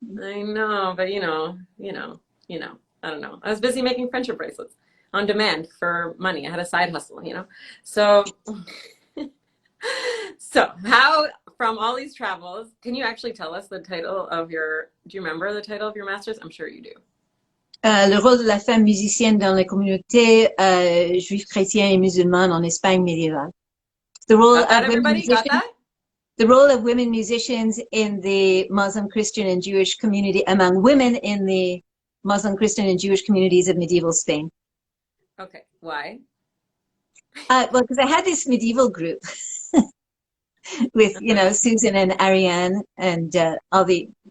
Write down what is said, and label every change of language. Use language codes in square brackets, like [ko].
[en] I know, but I don't know. I was busy making friendship bracelets on demand for money. I had a side hustle, So, so how, from all these travels, can you actually tell us the title of do you remember the title of your master's? I'm sure you do. [fr] Le rôle de la femme musicienne dans la communauté juive, chrétienne et musulmane en Espagne médiévale. [en] The role of everybody got that? The role of women musicians in the Muslim, Christian, and Jewish community, among women in the Muslim, Christian, and Jewish communities of medieval Spain. Okay, why? Well, because I had this medieval group with, Susan and Ariane and all the